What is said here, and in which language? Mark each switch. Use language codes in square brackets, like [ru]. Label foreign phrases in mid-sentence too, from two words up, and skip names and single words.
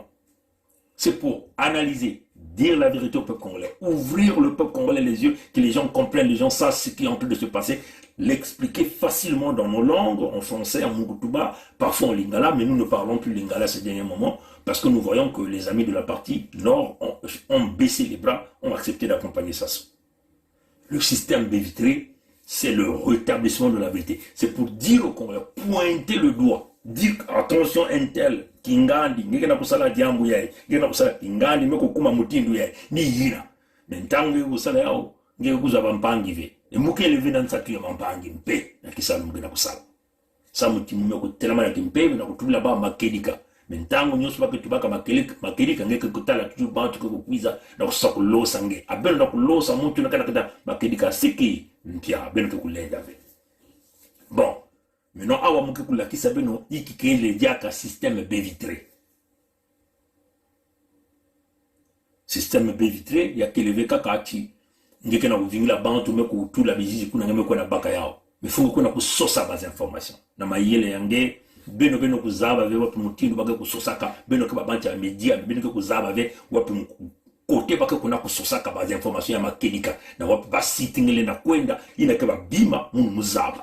[fr] C'est pour analyser, dire la vérité au peuple congolais, ouvrir le peuple congolais les yeux, que les gens comprennent, les gens sachent ce qui est en train de se passer, l'expliquer facilement dans nos langues, en français, en Mugutuba, parfois en lingala, mais nous ne parlons plus lingala ces derniers moments, parce que nous voyons que les amis de la partie nord ont baissé les bras, ont accepté d'accompagner Sassou. Le système baie vitré, c'est le rétablissement de la vérité. C'est pour dire au Congolais, pointer le doigt, dire attention intel, [mkw] kingandi, ngena kusala diambu yae, ngena kusala kingandi, meko kuma mutindu yae, ni yina. Mentangu kusala yao, ngeke kuzaba mpangi ve. E muke levi na nsatu ya mpangi mpe, na kisala ngena kusala. Sa mutimu meko telama ya kimpe, na kutubila ba makedika. Mentangu nyosu bake tubaka makedika, ngeke kutala tuju bantu kukwiza, na kusala kulosa nge. Abeno na kulosa muntu na kada makedika siki, mpia, beno kukulenda ve. [fr] Bon. Maintenant, [mkw] awa muke kulakisa beno ikike le diaka [fr] système baie vitré. Système baie vitré [mkw] ya keleve kakati ngeke na kuvingila bantu meko utula bizizi kuna ngeme kwa na baka yao. Mifungo kuna kusosa baz information. Na mayele yange beno kuzaba ve wapi mutindu bage kusosaka beno ke babanti ya media beno ke kuzaba ve wapi kote bake kuna kusosaka baz information ya makedika na wapi basiti ngele na kwenda ina ke babima muzaba.